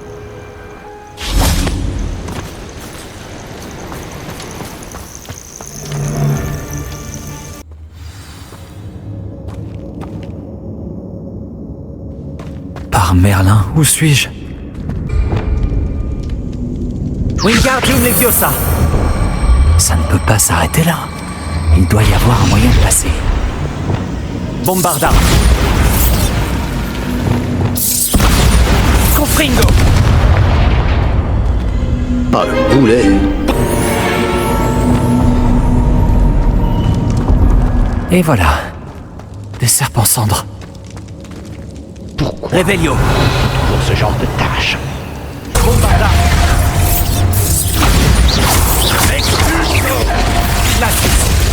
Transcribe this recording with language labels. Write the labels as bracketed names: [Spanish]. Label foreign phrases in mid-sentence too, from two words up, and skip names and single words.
[French] Par Merlin, où suis-je? Wingardium Leviosa! Ça ne peut pas s'arrêter là. Il doit y avoir un moyen de passer. Bombarda! Confringo! Ah, le boulet! Et voilà. Des serpents cendres. Pourquoi Revelio! toujours ce genre de tâche? Bombarda! Glacis!